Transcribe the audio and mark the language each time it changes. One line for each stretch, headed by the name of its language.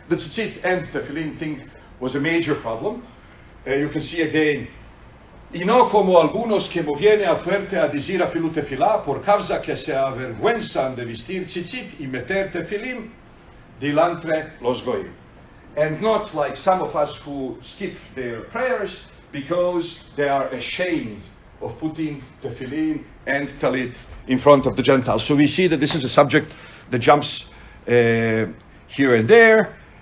English: The tzitzit and tefillin thing was a major problem. You can see again,
Ladino: y no como algunos que viene a fuerte a decir afilu tefilá por causa que se avergüenzan de vestir tzitzit y meter tefilim delante los goyim.
English: And not like some of us who skip their prayers because they are ashamed of putting tefillin and talit in front of the Gentiles. So we see that this is a subject that jumps here and there.